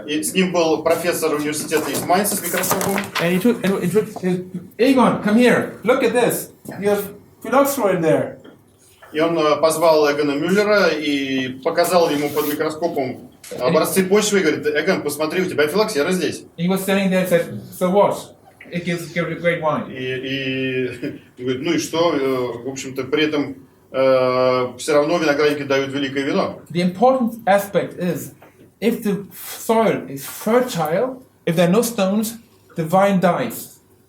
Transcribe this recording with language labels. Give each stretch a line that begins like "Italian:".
Russian: И с ним был профессор университета из Майнца с микроскопом.
English: And he took Egon, come here, look at this. You have phylloxera in there.
Russian: И он позвал Эгона Мюллера и показал ему под микроскопом образцы почвы и говорит, Эгон, посмотри, у тебя филоксера здесь.
English: He was standing there and said, so what? It gives a great wine.
Russian: И говорит, ну и что? В общем-то, при этом все равно виноградники дают великое вино.
English: The important aspect is, if the soil is fertile, if there are no stones, the vine dies.